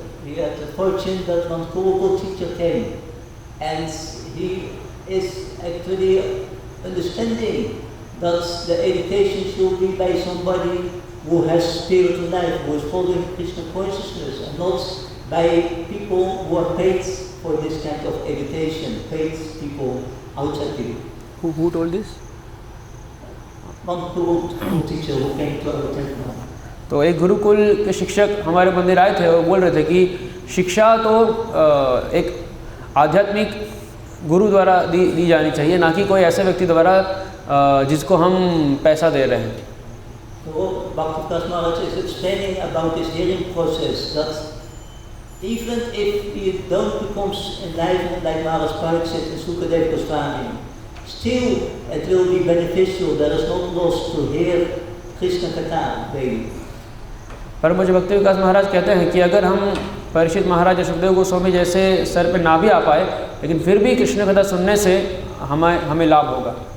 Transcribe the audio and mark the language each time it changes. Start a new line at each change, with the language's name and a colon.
English: We had the fortune that one Gurukul teacher came, and he is actually understanding that the education should be by somebody who has spiritual life, who is following Krishna consciousness, and not by people who are paid for this kind of education, paid people outside people. Who told this? One Gurukul teacher who came to our temple.
Hindi: तो एक गुरुकुल के शिक्षक हमारे मंदिर आए थे और बोल रहे थे कि शिक्षा तो एक आध्यात्मिक गुरु द्वारा दी जानी चाहिए, ना कि कोई ऐसे व्यक्ति द्वारा जिसको हम पैसा दे रहे हैं।
English: So Bhaktivedanta Maharaj is explaining about this hearing process, that even if you don't become enlightened like Maharaj Pariksit and Sukadeva Goswami, still it will be beneficial. There is no loss to hear Krishna Katha daily.
Hindi: पर मुझे भक्ति विकास महाराज कहते हैं कि अगर हम परीक्षित महाराज या सुखदेव गोस्वामी जैसे स्तर पे ना भी आ पाए, लेकिन फिर भी कृष्ण कथा सुनने से हमें लाभ होगा।